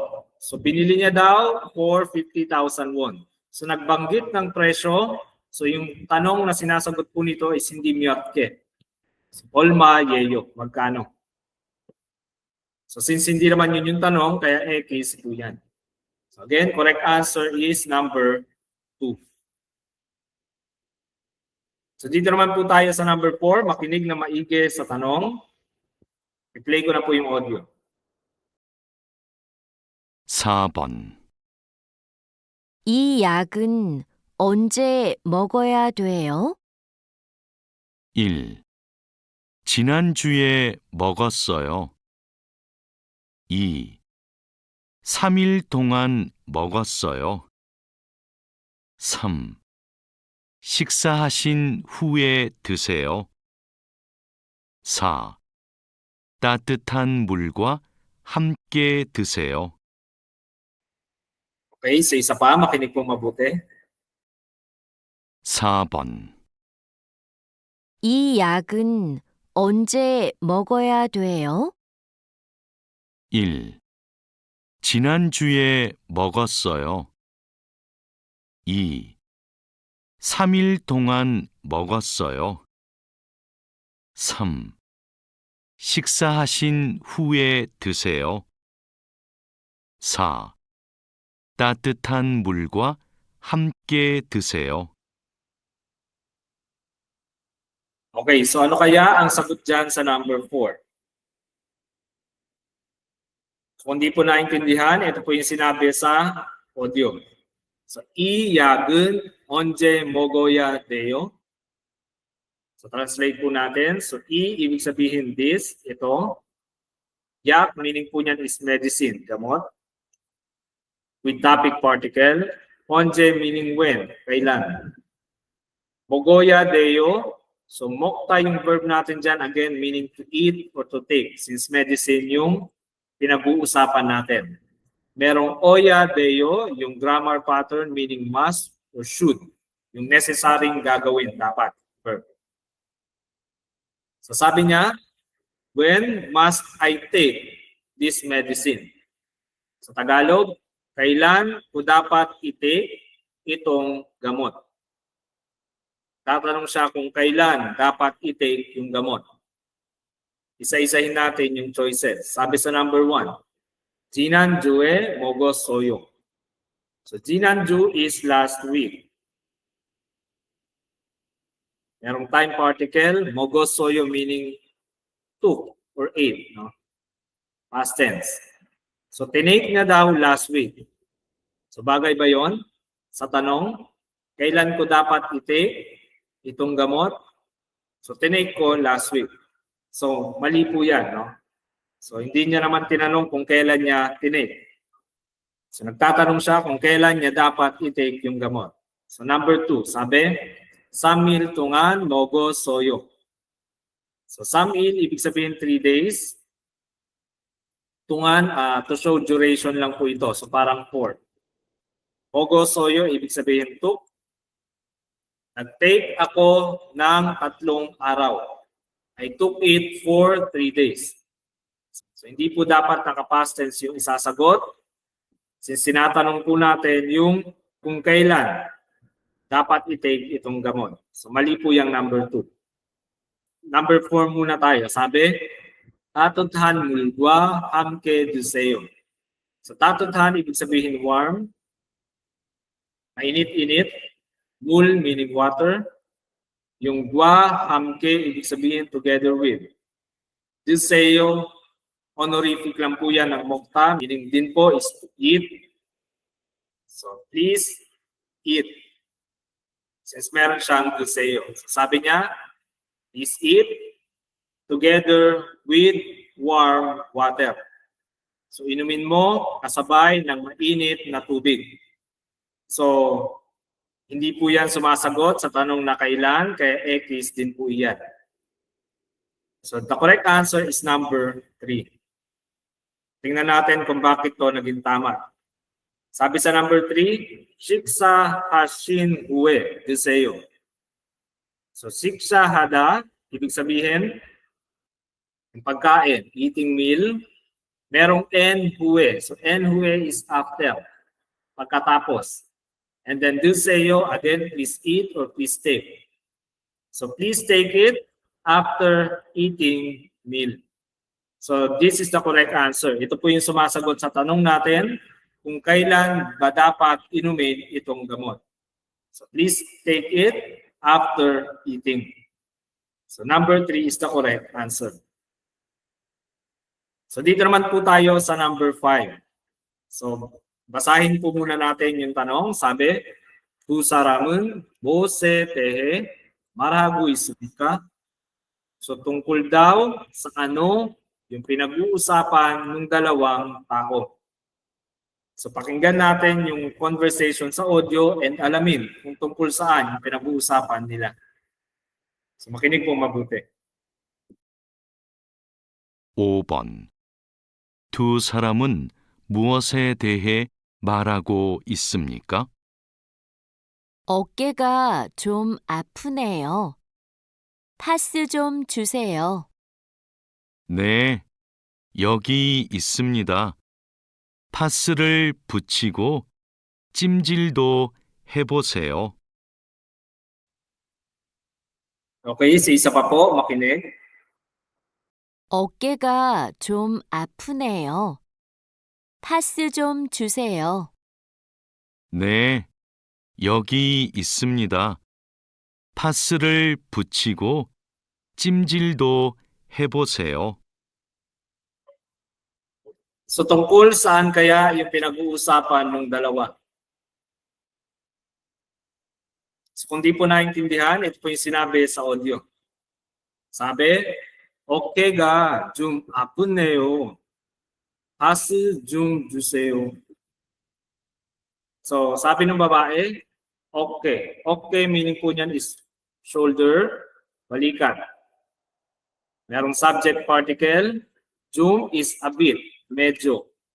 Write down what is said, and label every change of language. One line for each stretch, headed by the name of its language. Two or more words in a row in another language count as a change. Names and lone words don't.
Filipino: So, binili niya daw for 50,000 won. So, nagbanggit ng presyo. So, yung tanong na sinasagot po nito is hindi myotke. So,
Korean: 얼마예요,
Filipino: magkano? So, since hindi naman yun yung tanong, kaya X po yan. So, again,
English: correct answer is number 2.
Filipino: So, dito naman po tayo sa number 4. Makinig na maigi sa tanong. I-play ko na po yung audio.
Korean: 4번 이 약은 언제 먹어야 돼요? 1. 지난주에 먹었어요. 2. 3일 동안 먹었어요. 3. 식사하신 후에 드세요. 4. 따뜻한 물과 함께 드세요.
Filipino: Okay, so isa pa, makinig pong mabuti.
Korean: 4번. 이 약은 언제 먹어야 돼요? 1. 지난주에 먹었어요. 2. 3일 동안 먹었어요. 3. 식사하신 후에 드세요. 4. 따뜻한 물과 함께 드세요.
Filipino: Okay, so ano kaya ang sagot dyan sa number 4? So, kung di po naintindihan, ito po yung sinabi sa audio. So,
Korean: 이 약은 언제 먹어야 돼요?
Filipino: So, translate po natin. So, ibig sabihin this, ito. Yak, meaning po niyan
English: is medicine,
Filipino: gamot.
English: With topic particle.
Filipino: Onje,
English: meaning when,
Filipino: kailan.
Korean: 먹어야 돼요.
Filipino: So, mokta yung verb natin dyan, again,
English: meaning to eat or to take,
Filipino: since medicine yung pinag-uusapan natin. Merong
Korean: 어야 돼요,
Filipino: yung
English: grammar pattern, meaning must or should,
Filipino: yung necessaryong gagawin, dapat, verb. So, sabi niya,
English: when must I take this medicine?
Filipino: Sa Tagalog, kailan ko dapat i-take itong gamot? Tatanong siya kung kailan dapat i-take yung gamot. Isa-isahin natin yung choices. Sabi sa number 1,
Korean: 지난주에 먹었어요.
Filipino: So, 지난주
English: is last week. Merong time particle, 먹었어요 meaning took or ate. No? Past tense.
Filipino: So, tinake niya daw
English: last week.
Filipino: So, bagay ba yon? Sa tanong, kailan ko dapat i-take itong gamot? So, tinake ko
English: last week.
Filipino: So, mali po yan, no? So, hindi niya naman tinanong kung kailan niya tinake. So, nagtatanong siya kung kailan niya dapat i-take yung gamot. So, number 2, sabi,
Korean: 3일 동안 먹었어요. So, 3일,
Filipino: ibig sabihin 3 days. Tungan,
English: to show duration
Filipino: lang po ito. So, parang 4. 먹었어요, ibig sabihin took. Nag-take ako ng 3 araw.
English: I took it for 3 days.
Filipino: So, hindi po dapat naka-past tense yung isasagot. Since sinatanong po natin yung kung kailan dapat i-take itong gamot. So, mali po yung number 2. Number 4 muna tayo. Sabi,
Korean: 따뜻한 물과 함께 드세요. So, 따뜻한,
Filipino: ibig sabihin warm. Mainit-init. Mul,
English: meaning water.
Filipino: Yung gwa, hamke, ibig sabihin
English: together with.
Filipino: Diseyo, honorific lang po yan ng mokta, meaning din po
English: is to eat. So, please eat. Since
Filipino: meron siyang
English: diseyo.
Filipino: So, sabi niya,
English: please eat together with warm water.
Filipino: So, inumin mo kasabay ng mainit na tubig. So, hindi po yan sumasagot sa tanong na kailan, kaya X din po yan.
English: So, the correct answer is number 3.
Filipino: Tingnan natin kung bakit to naging tama. Sabi sa number 3,
Korean: 식사하신 후에 드세요. So, 식사하다,
Filipino: ibig sabihin, yung pagkain,
English: eating meal,
Filipino: merong en huwe. So, en huwe
English: is after,
Filipino: pagkatapos.
English: And then 드세요, again, please eat or please take. So, please take it after eating meal. So, this is the correct answer.
Filipino: Ito po yung sumasagot sa tanong natin kung kailan ba dapat inumin itong gamot.
English: So, please take it after eating. So, number 3 is the correct answer.
Filipino: So, dito naman po tayo sa number 5. So, basahin po muna natin yung tanong. Sabi,
Korean: 두 사람은 무엇에 대해 말하고 있습니까?
Filipino: So, tungkol daw sa ano yung pinag-uusapan ng dalawang tao. So pakinggan natin yung conversation sa audio and alamin kung tungkol saan yung pinag-uusapan nila. So makinig po mabuti.
Korean: 5번. 두 사람은 무엇에 대해 말하고 있습니까? 어깨가 좀 아프네요. 파스 좀 주세요. 네, 여기 있습니다. 파스를 붙이고 찜질도 해보세요.
Filipino: Okay, isa pa po, makinig.
Korean: 어깨가 좀 아프네요. 파스 좀 주세요. 네, 여기 있습니다. 파스를 붙이고 찜질도 해보세요.
Filipino: So tungkol saan kaya yung pinag-uusapan ng dalawa? So kung di po naintindihan, ito po yung sinabi sa audio. Sabi,
Korean: 어깨가 좀 아프네요. 파스 좀 주세요.
Filipino: So sabi ng babae, okay. Okay meaning po niyan
English: is shoulder,
Filipino: balikat. Merong
English: subject particle,
Filipino: 좀
English: is a bit,
Filipino: medyo.